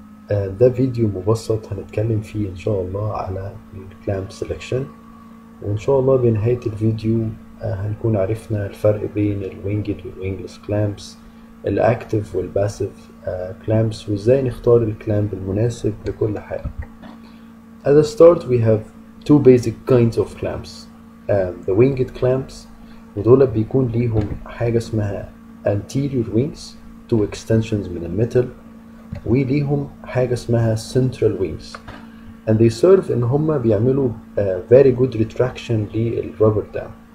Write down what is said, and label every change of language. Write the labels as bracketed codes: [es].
[ar] ده فيديو مبسط هنتكلم فيه إن شاء الله على الكلامب سelection، وإن شاء الله بنهاية الفيديو هنكون عرفنا الفرق بين الوينجد والوينجلس كلامبس، الأكتف والباسيف كلامبس، وإزاي نختار الكلامب المناسب لكل حالة. [en] At the start we have two basic kinds of clamps. The winged clamps، [ar] ودول بيكون ليهم حاجة اسمها anterior wings، [en] two extensions [ar] من الميتال، وليهم حاجة اسمها central wings، [en] and they serve [ar] ان هما بيعملوا [en] very good retraction [ar] للرابر دام.